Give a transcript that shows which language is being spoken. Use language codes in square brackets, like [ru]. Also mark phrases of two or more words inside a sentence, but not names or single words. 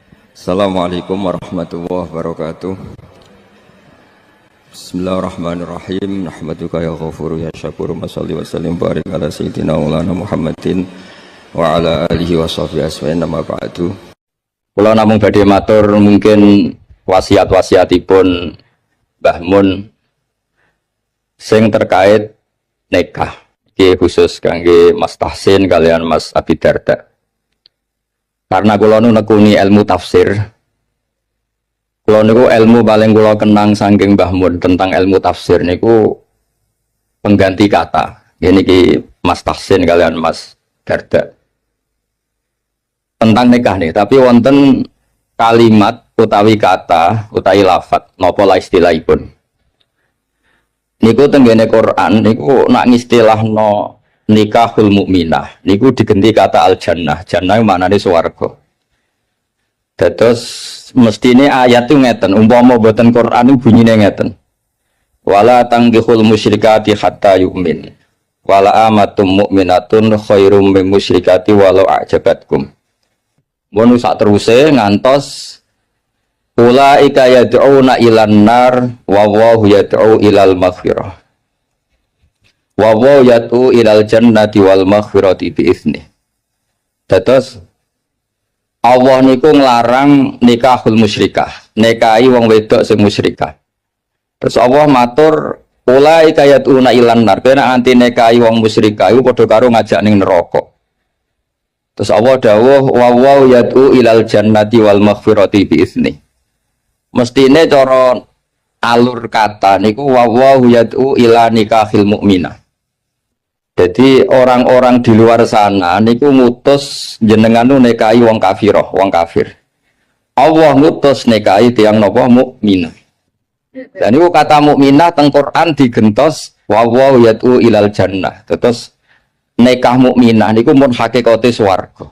[ar] السلام عليكم ورحمة الله وبركاته. بسم الله الرحمن الرحيم. نحمدك يا غفور يا شكور. نصلي وسلم بارك على سيدنا مولانا محمد وعلى آله وصحبه أسمعين نما بعد. [jv] Kula namung badhe matur mungkin wasiat-wasiatipun Mbah Mun sing terkait nikah. Iki khusus kangge Mas Tahsin kalian Mas Abi Darda. Karena kula nu nekuni ilmu tafsir. Kula niku ilmu paling kula kenang saking Mbah Mun tentang ilmu tafsir niku pengganti kata. Ini ki Mas Tahsin kalian Mas Darda. Tentang nikah nih, tapi wonten kalimat utawi kata utawi lafat napa la istilahipun. Niku tenggene Quran niku nak ngistilahno [ar] نكاح المؤمنة [jv] niku digenti kata [ar] الجنة. [jv] Jannah maknane swarga. Dados mestine ayat itu ngeten, umpama boten Quran itu bunyine ngeten. [ar] ولا تنكحوا المشركات حتى يؤمن. ولأمة مؤمنة خير من مشركة ولو أعجبتكم. [jv] Mun sak teruse ngantos [ar] أولئك يدعون إلى النار ووالله يدعو إلى المغفرة. ويأتو إلى الجنة والمغفرة بإذن. [jv] Dados Allah niku nglarang [ar] نكاح المشركة, [jv] nikahi wong wedok sing musyrikah. Terus Allah matur [ar] أولئك يأتون إلى النار, [jv] kena anti nikahi wong musyrikah iku padha karo ngajak ning neraka. Terus Allah dawuh [ar] ويأتو إلى الجنة والمغفرة بإذن. [jv] Mestine cara alur kata niku [ar] ويأتو إلى نكاح المؤمنة. [id] Jadi orang-orang di luar sana [jv] niku ngutus jenengan nu nikahi wong kafiroh, wong kafir. Allah ngutus nikahi tiyang napa mukminah. Dan niku kata mukminah teng Quran digentos [ar] ويأتو إلى الجنة. [jv] Terus nikah mukminah niku mun hakikate swarga.